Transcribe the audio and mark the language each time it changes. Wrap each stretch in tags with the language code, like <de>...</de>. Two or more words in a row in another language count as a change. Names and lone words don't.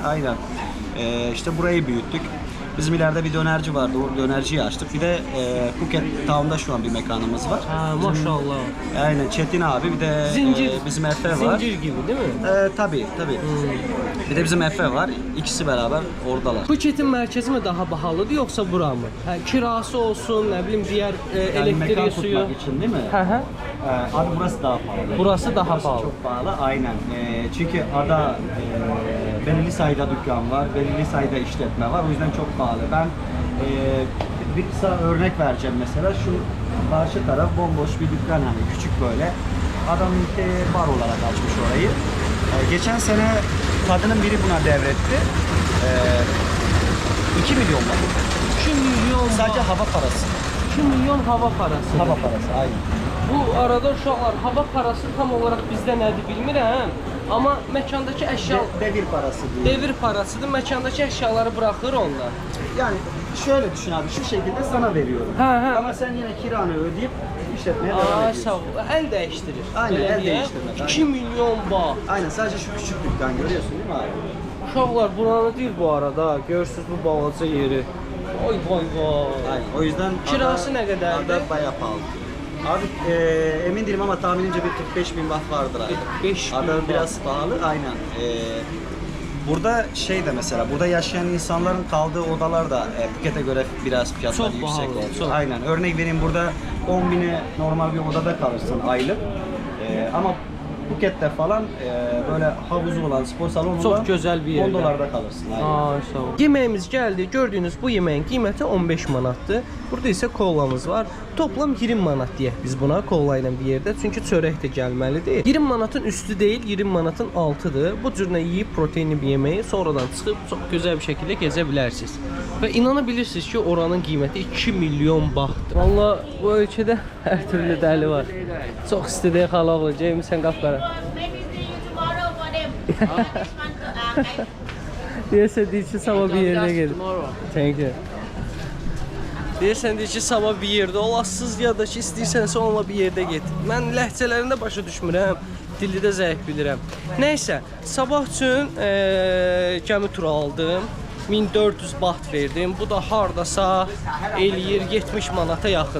<tr>Aynen. İşte burayı büyüttük. Bizim ileride bir dönerci vardı. O dönerciyi açtık. Bir de Phuket Town'da şu an bir mekanımız var. Ha, maşallah. Aynen, Çetin abi, bir de Zincir. bizim Efe var. Zincir gibi değil mi? Tabii. Bir de bizim Efe var. İkisi beraber oradalar.</tr> <az>Phuketin mərkəzi mi daha bahalıdır yoxsa bura mı? Hə, kirası olsun, nə bilim digər</az> <tr>Yani mekan elektriği, tutmak suyu. için değil mi? Hı. Abi burası daha pahalı. Burası daha pahalı. Çok pahalı, aynen. Çünkü ada belirli sayıda dükkan var, belirli sayıda işletme var. O yüzden çok pahalı. Ben bir kısa örnek vereceğim mesela. Şu karşı taraf bomboş bir dükkan, hani küçük böyle. Adam bar olarak açmış orayı. Geçen sene kadının biri buna devretti. 2 milyon var. 2 milyon Sadece hava parası. 2 milyon hava parası. Hava parası, aynen.</tr> <az>Bu arada uşaqlar hava parası tam olarak bizdə nədir bilmirəm. Amma məkandakı əşya</az> <tr>Devir parası diye. devir parasıdır.</tr> <az>Məkandakı əşyaları buraxır onlar.</az> <tr>Yani şöyle düşün abi, şu şekilde sana veriyorum. He. Ama sen yine kiranı ödeyip işletmeye devam Aa, ediyorsun.</tr> <az>sağ ol. El dəyişdirir.</az> <tr>Aynen,</tr> <az>Belə</az> <tr>el</tr> <az>deyək.</az> <tr>değiştirmek, 2 milyon baht. Aynen, sadece şu küçük dükkan görüyorsun değil mi abi?</tr> <az>Uşaqlar buranı deyil bu arada. Görürsüz bu balaca yeri. Vay.</az> <tr>Aynen, o yüzden Kirası ne kadardı? Ada bayağı pahalı. Abi emin değilim ama tahminimce bir 45 bin baht vardır ayda. 45 bin Ada baht. biraz pahalı, aynen. Burada şey de mesela, burada yaşayan insanların kaldığı odalar da Phuket'e göre biraz fiyatları Çok yüksek pahalı, oluyor. çok. Aynen. Örnek vereyim, burada 10 bine normal bir odada kalırsın aylık. Ama Phuket'te falan böyle havuzu olan, spor salonu Çok olan</tr> <az>gözəl bir yerdə.</az> <tr>10 dolarda kalırsın. Aynen.</tr> <az>Ay sağ ol. Yeməyimiz gəldi. Gördüyünüz bu yeməyin qiyməti 15 manatdır. Burada isə kolamız var. Toplam 20 manat deyək biz buna kola ilə bir yerdə. Çünki çörək də gəlməlidir. 20 manatın üstü deyil, 20 manatın altıdır. Bu cürlə yeyib proteinli bir yeməyi sonradan çıxıb çox gözəl bir şəkildə gəzə bilərsiniz. Və inana bilirsiniz ki, oranın qiyməti 2 milyon bahtdır. Valla bu ölkədə hər türlü dəli var. Çox istədiyi xalaq olacaq. Sən qapqara.</az> <en>Maybe see you tomorrow for them. This one, okay?</en> <az>Deyəsən deyir ki, sabah bir yerdə gedin.</az> <en>Thank you.</en> <az>Deyəsən deyir ki, sabah bir yerdə olasınız ya da ki, istəyirsənsə onunla bir yerdə get. Mən ləhcələrində başa düşmürəm, dili də zəif bilirəm. Nəysə, sabah üçün gəmi turu aldım. 1400 baht verdim. Bu da hardasa eləyir 70 manata yaxın.</az>